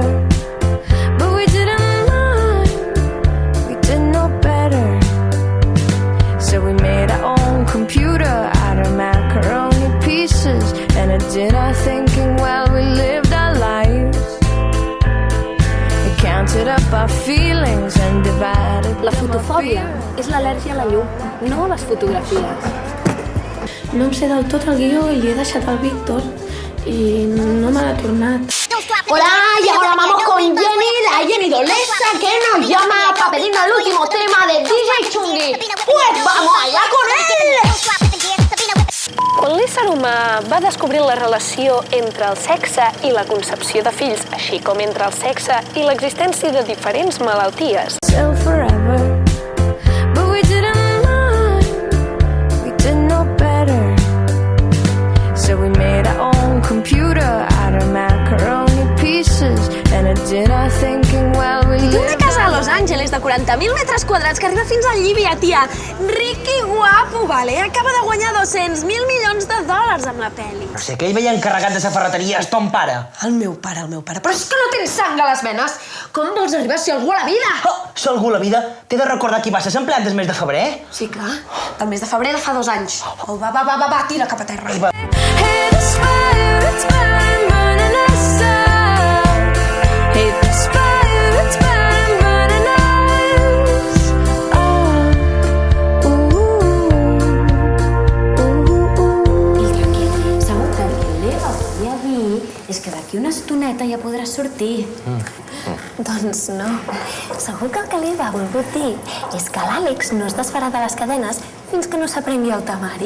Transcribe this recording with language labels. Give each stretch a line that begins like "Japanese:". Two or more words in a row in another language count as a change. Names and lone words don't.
English: But we didn't mind, we didn't know better. So we made our own computer out of macaroni pieces, and it did our thinking while we lived our lives. We counted up our feelings and divided.
Catalan: La fotofòbia és l'al·lèrgia a la llum, no a les fotografies. No em sé del tot el guió i he deixat el Víctor y no me l'ha tornat.
Spanish: Hola, y ahora vamos con Jenny, la Jenny Dolesa, que nos llama para pedirnos el último tema de DJ Chungui. Pues vamos allá con él!
Catalan: Quan l'ésser humà va descobrir la relació entre el sexe i la concepció de fills, així com entre el sexe i l'existència de diferents malalties,
English: Till forever. But we didn't mind, we didn't know better. So we made our own computer out of macaroni pieces, and it did our thinking while we
Catalan: Té una
English: lived.
Catalan: casa a Los Angeles de 40.000 metres quadrats que arriba fins a Llívia, tia. Ric i guapo, vale? Acaba de guanyar 200.000 milions de dòlars amb la pel·li. No sé, que ell veia encarregat de sa ferreteria és ton pare. El meu pare. Però és que no tens sang a les venes. Com vols arribar a ser algú a la vida? Oh, si algú a la vida té de recordar qui va ser empleat del mes de febrer. Sí, clar. Del mes de febrer de fa 2 anys. Oh, va, tira cap a terra.
English: Hey, this fire, it's burning us out. Hey, this fire, it's burning us out.
Catalan: I segur que l'Eva volia dir és que d'aquí una estoneta ja podràs sortir. Doncs no. Segur que el que l'Eva ha volgut dir és que l'Àlex no es desfarà de les cadenes fins que no s'aprengui el temari.